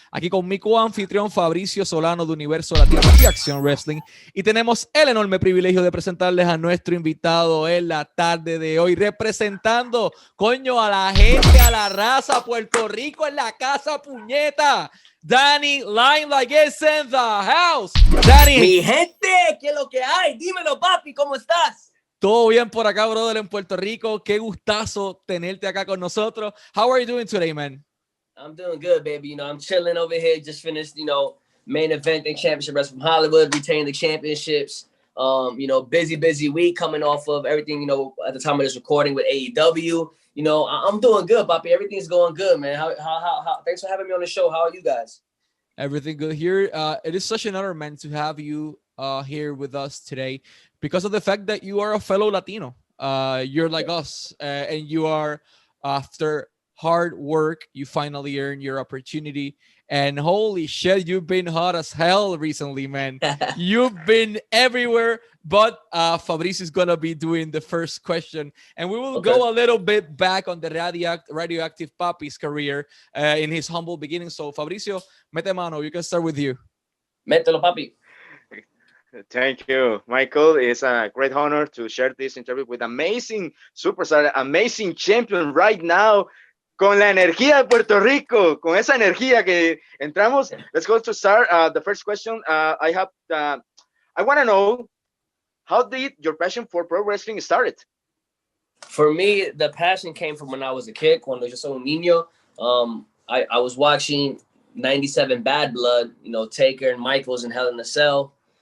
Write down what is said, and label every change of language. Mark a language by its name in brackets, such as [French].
[Spanish] Aquí con mi coanfitrión Fabricio Solano de Universo Latino y Acción Wrestling. Y tenemos el enorme privilegio de presentarles a nuestro invitado en la tarde de hoy, representando, coño, a la gente, a la raza, Puerto Rico en la casa, puñeta. [English] Danny Limelight is in the house. Danny. [Spanish] Mi gente, ¿qué es lo que hay? Dímelo, papi, ¿cómo estás? Todo bien por acá, brother, en Puerto Rico. Qué gustazo tenerte acá con nosotros. [English] How are you doing today, man? I'm doing good, baby. You know, I'm chilling over here. Just finished, main event and championship wrestling from Hollywood, retaining the championships. Busy week coming off of everything, at the time of this recording with AEW. I'm doing good, papi. Everything's going good, man. How thanks for having me on the show. How are you guys? Everything good here. It is such an honor, man, to have you here with us today because of the fact that you are a fellow Latino. You're like us, and you are, after hard work, you finally earned your opportunity. And holy shit, you've been hot as hell recently, man. You've been everywhere. But Fabrice is going to be doing the first question. And we will go a little bit back on the Radioactive Papi's career in his humble beginnings. So, Fabricio, [Spanish] mete mano, [English] you can start with you. [Spanish] Mételo, papi. [English] Thank you, Michael. It's a great honor to share this interview with amazing superstar, amazing champion right now. [Spanish] Con la energía de Puerto Rico, con esa energía que entramos. [English] Let's go to start. The first question I want to know, how did your passion for pro wrestling started? For me, the passion came from when I was a kid, [Spanish] cuando yo soy un niño. [English] I was watching 97 Bad Blood, Taker and Michaels in Hell in a Cell.